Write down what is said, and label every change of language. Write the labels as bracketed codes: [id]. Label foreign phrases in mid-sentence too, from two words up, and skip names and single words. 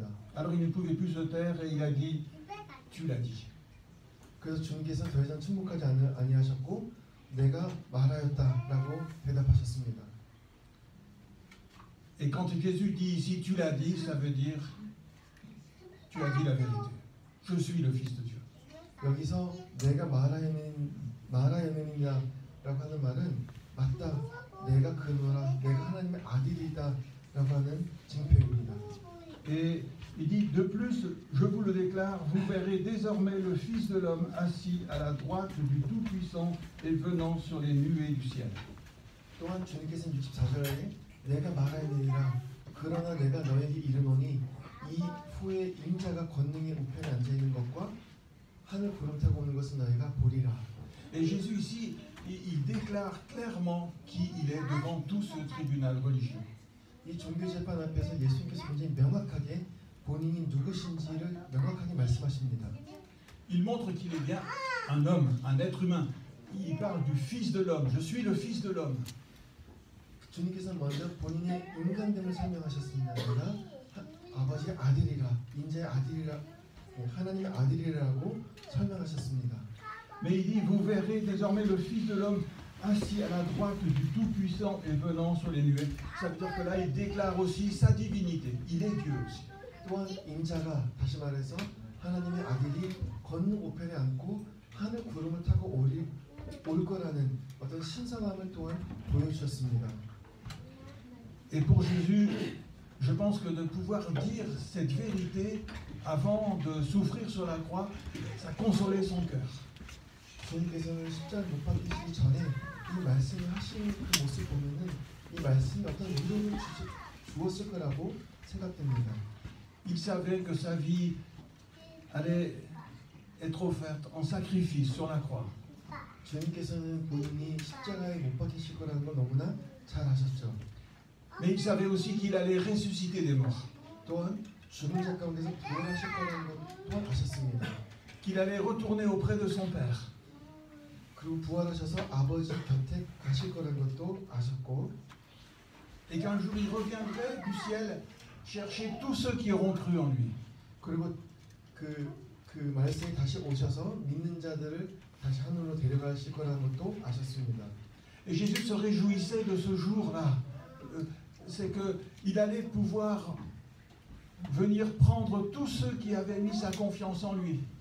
[fr] Alors il ne pouvait plus se taire et il a dit, tu l'as dit. [ko] 그래서 주님께서 더 이상 침묵하지 아니하셨고 내가 말하였다라고 대답하셨습니다. [fr] Et quand Jésus dit ici, tu l'as dit, ça veut dire, tu as dit la vérité. Je suis le Fils de Dieu. [ko] 여기서 내가 말하였느니라고 하는 말은 맞다, 내가 그노라, 내가 하나님의 아들이다라고 하는 징표입니다. [fr] Et il dit, de plus, je vous le déclare, vous verrez désormais le Fils de l'homme assis à la droite du Tout-Puissant et venant sur les nuées du ciel. [ko] 또한 주님께서는 64절에 내가 말하였느니라 그러나 내가 너에게 이르노니 이 후에 인자가 권능의 우편에 앉아 있는 것과 하늘 구름 타고 오는 것은 너희가 보리라. [fr] Et Jésus ici, il déclare clairement qui il est devant tout ce tribunal religieux. [ko] 이 종교 재판 앞에서 예수님께서 굉장히 명확하게 본인이 누구신지를 명확하게 말씀하십니다. [fr] Il montre qu'il est bien un homme, un être humain. Il parle du Fils de l'homme. Je suis le Fils de l'homme. [ko] 주님께서 먼저 본인의 인간됨을 설명하셨습니다. 내가 아버지의 아들이라, 인자의 아들이라, 하나님의 아들이라고 설명하셨습니다. [fr] Mais il dit, vous verrez désormais le Fils de l'homme assis à la droite du Tout-Puissant et venant sur les nuées. Ça veut dire que là, il déclare aussi sa divinité. Il est Dieu aussi. [ko] 또한 인자가 다시 말해서 하나님의 아들이 권능 우편에 앉고 하늘 구름을 타고 올 거라는 어떤 신성함을 또한 보여주셨습니다. [fr] Et pour Jésus, je pense que de pouvoir dire cette vérité avant de souffrir sur la croix, ça consolait son cœur. [ko] 주님께서는 십자가를 못 박히시기 전에 이 말씀을 하시는 그 모습 보면은 이 말씀이 어떤 위로를 주었을 거라고 생각됩니다. [fr] Il savait que sa vie allait être offerte en sacrifice sur la croix. [ko] 주님께서는 본인이 십자가에 못 박히실 거라는 걸 너무나 잘 아셨죠. [fr] Mais il savait aussi qu'il allait ressusciter des morts. [ko] 또한 죽은 자 가운데서 부활하실 거라는 걸 또한 아셨습니다. [fr] Qu'il allait retourner auprès de son Père. [ko] 그리고 부활하셔서 아버지 곁에 가실 거라는 것도 아셨고, [fr] Et qu'un jour il reviendrait du ciel chercher tous ceux qui auront cru en lui. [ko] 그리고 그 말씀이 다시 오셔서 믿는 자들을 다시 하늘로 데려가실 거라는 것도 아셨습니다. [fr] Et Jésus se réjouissait de ce jour-là. C'est qu'il allait pouvoir venir prendre tous ceux qui avaient mis sa confiance en lui.